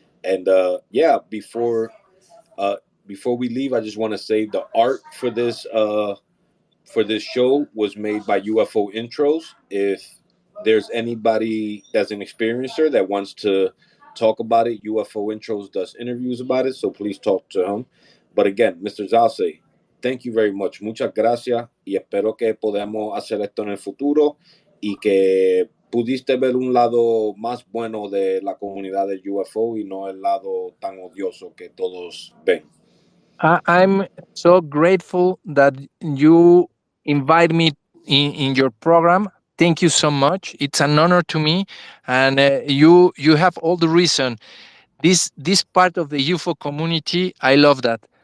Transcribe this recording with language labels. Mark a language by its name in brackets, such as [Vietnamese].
[English] And yeah, uh, before we leave, I just want to say the art for this show was made by UFO Intros. If there's anybody that's an experiencer that wants to talk about it, UFO Intros does interviews about it, so please talk to him. But again, Mr. Zalce, thank you very much. [Spanish] Muchas gracias y espero que podamos hacer esto en el futuro y que pudiste ver un lado más bueno de la comunidad de UFO y no el lado tan odioso que todos ven. [English] I'm so grateful that you invite me in your program. Thank you so much. It's an honor to me, and you have all the reason. This part of the UFO community, I love that.